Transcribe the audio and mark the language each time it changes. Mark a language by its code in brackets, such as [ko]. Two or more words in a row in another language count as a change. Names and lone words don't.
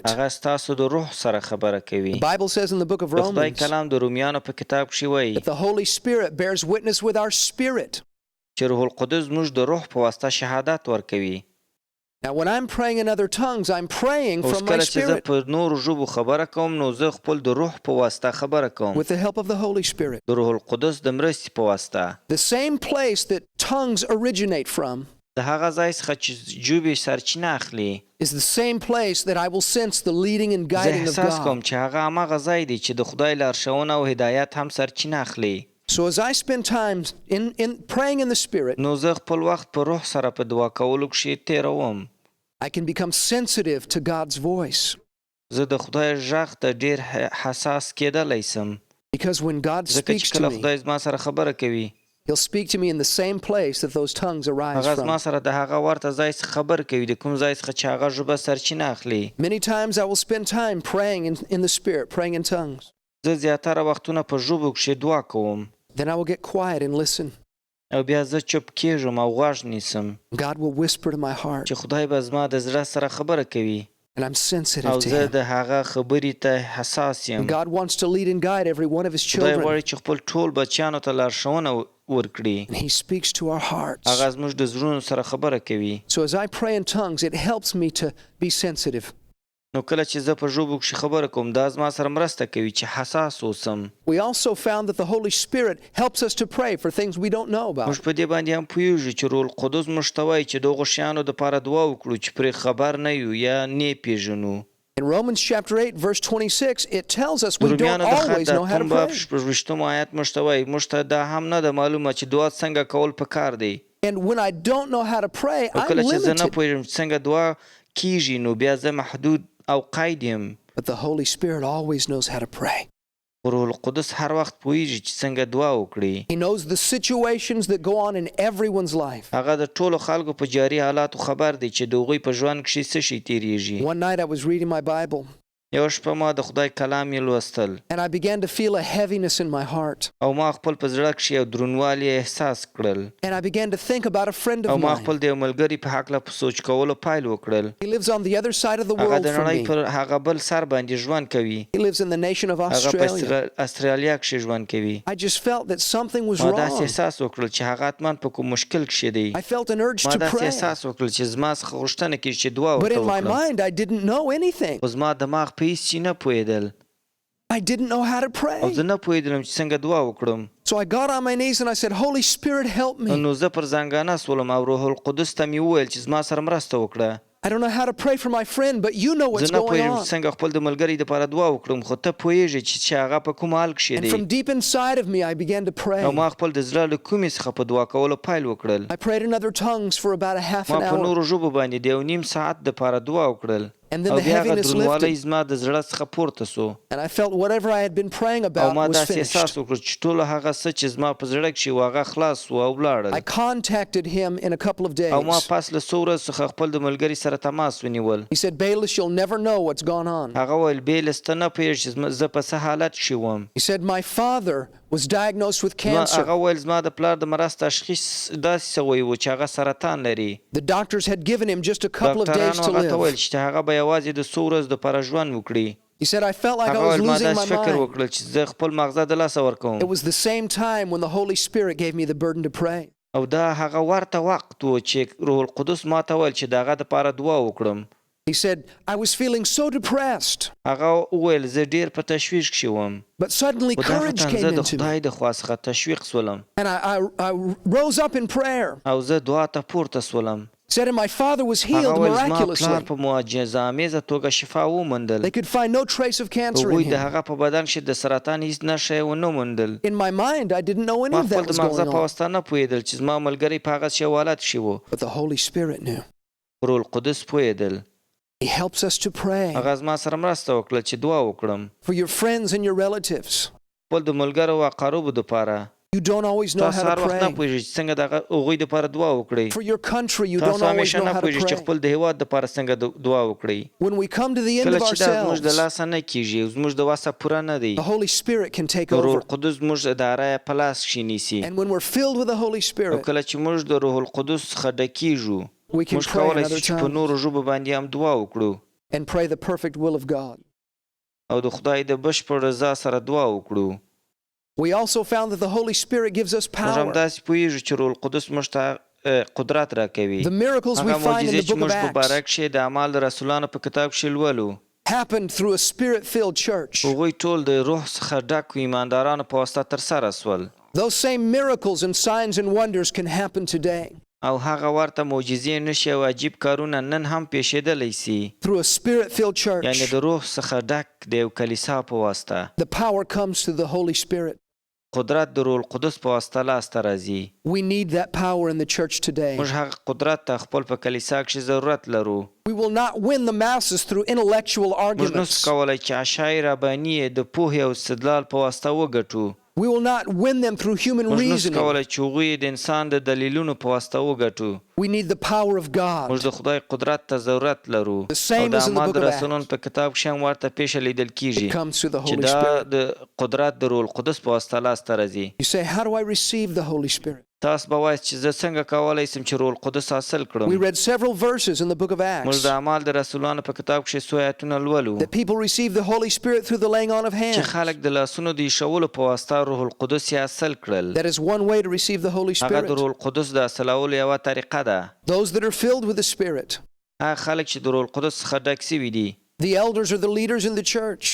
[ps] هغه ستاسو د روح سره خبره کوي. [en] The Bible says in the book of [ps] د خدای [en] Romans [ps] کلام د رومیانو په کتاب کښې وایي [en] that the Holy Spirit bears witness with our spirit. [ps] چې روح القدس زموږ د روح په واسطه شهادت ورکوي. [en] Now, when I'm praying in other tongues, I'm praying [ps] اوس [en] from my [ps] کله چې زه [en] spirit [ps] په نورو ژبو خبره کوم نو زه خپل د روح په واسطه خبره کوم، [en] with the help of the Holy Spirit. [ps] د روح القدس د مرستې په واسطه. [en] The same place that tongues originate from [ps] د هغه ځای څخه چې ژبې سرچینه اخلي، [en] is the same place that I will sense the leading and [ps] زه [en] guiding of [ps] احساس کوم [en] God. [ps] چې هغه هماغه ځای دی چې د خدای لارښوونه او هدایت هم سرچینه اخلي. [en] So as I spend time in praying in the Spirit, [ps] نو زه خپل وخت په روح سره په دعا کولو کښې تېروم. [en] I can become sensitive to God's voice. [ps] زه د خدای غږ ته ډېر حساس کېدلی سم، [en] Because when God [ps] ځکه [en] speaks [ps] چې [en] to [ps] کله [en] me, [ps] خدای زما سره خبره کوي، [en] He'll speak to me in the same place that those tongues arise [ps] هغه زما [en] from. [ps] سره د هغه ورته ځای څخه خبر کوي، د کوم ځای څخه چې هغه ژبه سرچینه اخلي. [en] Many times I will spend time praying in the Spirit, praying in tongues. [ps] زه زیاتره وختونه په ژبو کښې دعا کوم، [en] Then I will get quiet and listen. [ps] او بیا زه چوپ کېږم او غوږ نیسم [en] God will whisper to my heart, [ps] چې خدای به زما د زړه سره خبره کوي، [en] and I'm sensitive [ps] او [en] to [ps] زه [en] Him. [ps] د هغه خبرې ته حساس یم. [en] And God wants to lead and guide every one of His [ps] خدای [en] children, [ps] غواړي چې خپل ټول بچیانو ته لارښوونه ورکړي. [en] and He speaks to our hearts. [ps] هغه زموږ د زړونو سره خبره کوي. [en] So as I pray in tongues, it helps me to be sensitive. [ps] نو کله چې زه په ژبو کښې خبره کوم، دا زما سره مرسته کوي چې حساس اوسم. [en] We also found that the Holy Spirit helps us to pray for things we don't know about. [ps] موږ په دې باندې هم پوهېږو چې روح القدس موږ ته وایي چې د هغو شیانو دپاره دعا وکړو چې پرې خبر نه یو یا نه یې پېژنو. [en] In Romans chapter 8, verse 26, it tells us [ps] د [en] we don't [ps] رومیانو د خط [en] always [ps] د [en] know how to [ps] اتم باب [en] pray. [ps] شپږویشتم آیت موږ ته وایي موږ ته دا هم نه ده معلومه چې دعا څنګه کول پکار دی. [en] And when I don't know how to pray, [ps] او [en] I'm [ps] کله چې زه نه [en] limited. [ps] پوهېږم چې څنګه دعا کېږي نو بیا زه محدود او قید یم. [en] But the Holy Spirit always knows how to pray. [ps] روح القدس هر وخت پوهېږي چې څنګه دعا وکړي. [en] He knows the situations that go on in everyone's life. [ps] هغه د ټولو خلکو په جاري حالاتو خبر دی چې د هغوی په ژوند کښې څه شی تېرېږي. [en] One night I was reading my Bible, [ps] یو شپه ما د خدای کلام یې لوستل [en] and I began to feel a heaviness in my heart. [ps] او ما خپل په زړه کښې یو دروندوالی احساس کړل [en] And I began to think about a friend [ps] او [en] of [ps] ما [en] mine. [ps] خپل د یو ملګري په هکله په سوچ کولو پیل وکړل [en] He lives on the other side of the [ps] هغه [en] world [ps] د [en] from [ps] نړۍ [en] me. [ps] پر هغه بل سر باندې ژوند کوي [en] He lives in the nation of [ps] هغه په [en] Australia. [ps] استرالیا کښې ژوند کوي [en] I just felt that something was [ps] ما داسې [en] wrong. [ps] احساس وکړل چې هغه حتما په کوم مشکل کښې دی [en] I felt an urge [ps] ما [en] to [ps] داسې [en] pray. [ps] احساس وکړل چې زما څخه غوښتنه کېږي چې دعا [en] But [ps] ورته [en] in my [ps] وکړم [en] mind, I didn't know anything. [ps] خو زما دماغ په هېڅ شي نه پوهېدل [en] I didn't know how to [ps] او [en] pray. [ps] زه نه پوهېدلم چې څنګه دعا وکړم [en] So I got on my knees and I said, Holy Spirit, help me. [ps] نو زه پر زنګانه سولم او روح القدس ته مې وویل چې زما سره مرسته وکړه [en] I don't know how to pray for my friend, but you know what's [ps] زه نه [en] going [ps] پوهېږم [en] on. [ps] چې څنګه خپل د ملګري دپاره دعا وکړم خو ته پوهېږې چې هغه په کوم حال کښې [en] And from [ps] دی [en] deep inside of me, I began to pray. [ps] او ما خپل د زړه له کومې څخه په دعا کولو پیل وکړل [en] I prayed in other tongues for about a half [ps] ما [en] an [ps] په [en] hour. [ps] نورو ژبو باندې د یو نیم ساعت دپاره دعا وکړل [en] And then [ps] او [en] the [ps] بیا هغه [en] heaviness [ps] دروندوالی [en] lifted. [ps] زما د زړه څخه پورته سو [en] And I felt whatever I had been praying [ps] او [en] about [ps] ما [en] was [ps] داسې [en] finished. [ps] احساس وکړ چې ټول هغه څه چې زما په زړه کښې و هغه خلاص و او [en] I [ps] ولاړل [en] contacted him in a couple of [ps] او ما [en] days. [ps] پس له څو ورځو څخه خپل د ملګري سره تماس ونیول [en] He said, Bayless, you'll never know what's gone on. [ps] هغه ویل بیلس ته نه پوهېږې چې زه په څه حالت کښې وم [en] He said, my father was diagnosed with [ps] هغه [en] cancer. [ps] ویل زما د پلار د مرض تشخیص داسې سوی و چې هغه سرطان لري [en] The doctors had given him just a couple of days [ps] ډاکټرانو [en] to [ps] هغه ته ویل [en] live. [ps] چې هغه به یوازې د څو ورځو دپاره ژوند وکړي [en] He said, I felt like I [ps] هغه [en] was [ps] ویل ما [en] losing my [ps] داسې فکر [en] mind. [ps] وکړل چې زه خپل مغزه د لاسه ورکوم [en] It was the same time when the Holy Spirit gave me the burden to pray. [ps] او دا هغه ورته وخت و چې روح القدس ما ته ویل چې د هغه دپاره دعا وکړم [en] He said, I was feeling so depressed. [ps] هغه وویل زه ډېر په تشویش کښې وم [en] But suddenly [ps] خو دا [en] courage [ps] فتن [en] came [ps] زه د [en] into me. [ps] خدای د خوا څخه تشویق سولم [en] And I rose up in prayer. [ps] او زه دعا ته پورته سولم [en] Said, and my father was [ps] هغه [en] healed [ps] ویل زما پلار [en] miraculously. [ps] په معجزه‌آمیزه توګه شفا وموندل [en] They could find no trace of cancer [ps] هغوی [en] in [ps] د [en] him. [ps] هغه په بدن کښې د سرطان هیڅ نښه یې ونه موندل [en] In my mind, I didn't know any [ps] ما [en] of [ps] خپل [en] that [ps] د [en] was [ps] مغزه [en] going [ps] په [en] on. [ps] واسطه نه پوهېدل چې زما ملګری په هغه شی حالت کښې و [en] But the Holy Spirit knew. [ps] روح القدس پوهېدل [en] He helps us to pray [ps] هغه زما سره مرسته وکړه چې دعا وکړم [en] for your friends and your relatives. [ps] خپل د ملګرو او اقاربو دپاره [en] You don't always know [ps] تاسو [en] how [ps] هر [en] to [ps] وخت نه [en] pray. [ps] پوهېږئ چې څنګه د هغوی دپاره دعا وکړئ [en] For your country, you [ps] تاسو [en] don't always [ps] همیشه [en] know [ps] نه [en] how to [ps] پوهېږئ چې [en] pray. [ps] خپل د هېواد دپاره څنګه دعا وکړئ [en] When we come to the end [ps] کله [en] of [ps] چې دا زموږ د [en] ourselves, [ps] لاسه نه کېږي او زموږ د وسه پوره نه دی [en] the Holy Spirit can take [ps] روح [en] over. [ps] القدس زموږ اداره یې په لاس کښې نیسي [en] And when we're filled with the Holy [ps] او [en] Spirit, [ps] کله چې موږ د روح القدس څخه ډکېږو [en] we can [ps] موږ [en] pray in [ps] کولی [en] other [ps] شو چې په [en] tongues [ps] نورو ژبو باندې هم دعا وکړو [en] and pray the perfect will of God. [ps] او د خدای د بشپړ رضا سره دعا وکړو [en] We also found that the Holy Spirit gives us [ps] موږ هم [en] power. [ps] داسې پوهېږو چې روح القدس موږ ته قدرت راکوي [en] The miracles we [ps] هغه [en] find in [ps] معجزې [en] the [ps] چې [en] book of [ps] موږ په باره [en] Acts [ps] کښې د اعمال د رسولانو په کتاب کښې لولو [en] happened through a spirit-filled church. [ps] هغوی ټول د روح څخه ډکو ایماندارانو په واسطه ترسره سول [en] Those same miracles and signs and wonders can happen today [ps] او هغه ورته معجزې نښې او عجیب کارونه نن هم پیښېدلی سي [en] through a spirit-filled [ps] یعنې [en] church. [ps] د روح څخه ډک د یو کلیسا په واسطه [en] The power comes through the Holy Spirit. [ps] قدرت د روح القدس په واسطه لاسته راځي [en] We need that power in the church today. [ps] موږ هغه قدرت ته خپل په کلیسا کښې ضرورت لرو [en] We will not win the masses through intellectual [ps] موږ نسو [en] arguments. [ps] کولی چې عشای رباني یې د پوهې او استدلال په واسطه وګټو [en] We will not win them through human [ps] موږ نسو [en] reasoning. [ps] کولی چې هغوی د انسان د دلیلونو په واسطه وګټو [en] We need the power of [ps] موږ [en] God. [ps] د خدای قدرت ته ضرورت لرو [en] The same [ps] او د [en] as in the [ps] اعمال [en] book [ps] د [en] of [ps] رسولانو په کتاب کښې هم ورته پیښه لیدل [en] It [ps] کېږي [en] comes through the [ps] چې [en] Holy [ps] دا [en] Spirit. [ps] د قدرت د روح القدس په واسطه لاسته راځي [en] You say, how do I receive the Holy Spirit? [ps] تاسو به وایاست چې زه څنګه کولی سم چې روح القدس حاصل [en] We [ps] کړم [en] read several verses in the book of [ps] موږ [en] Acts [ps] د اعمال د رسولانو په کتاب کښې څو آیتونه لولو [en] that people receive the Holy Spirit through the laying on of [ps] چې [en] hands. [ps] خلک د لاسونو د ایښولو په واسطه روح القدس یې حاصل کړل [en] That is one way to receive the Holy [ps] هغه د [en] Spirit. [ps] روح القدس د حاصلولو یوه طریقه ده [en] Those that are filled with the Spirit. [ps] هغه خلک چې د روح القدس څخه ډک سوي دي [en] The elders or the leaders in the church